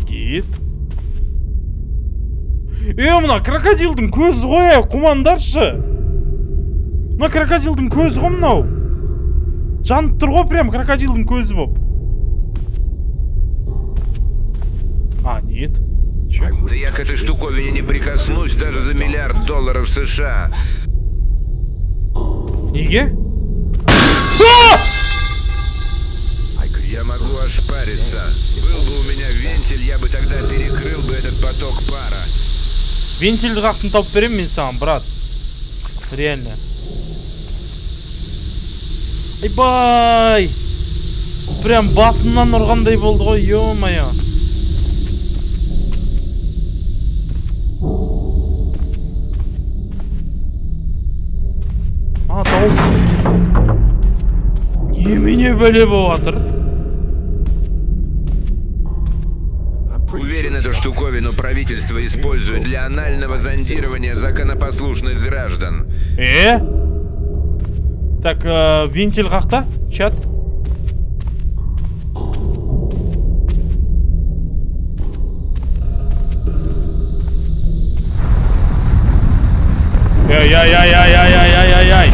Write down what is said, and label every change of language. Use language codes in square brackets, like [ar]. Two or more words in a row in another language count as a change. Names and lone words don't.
[ru] нет. [kk] Мына крокодилдің көзі ғой, құмандаршы. Мына крокодилдің көзі ғой мынау. Жанып тұр ғой прям крокодилдің көзі боп. [ru] Нет. Да я к этой штуковине не прикоснусь даже за $1 миллиард США. [kk] Неге? [ru] Я могу ошпариться. Был бы у меня вентиль, я бы тогда перекрыл бы этот поток пара. [kk] Вентильді қақтын тауып берем мен саған, брат. [ru] Реально. Айбай! [kk] Прям басымнан ұрғандай болды ғой, ё-моё. Дауыс. Немене бәле болып жатыр? [ru] Уверен, эту штуковину правительство использует для анального зондирования законопослушных граждан. [kk] Так, вентиль қақта, чат. Яй.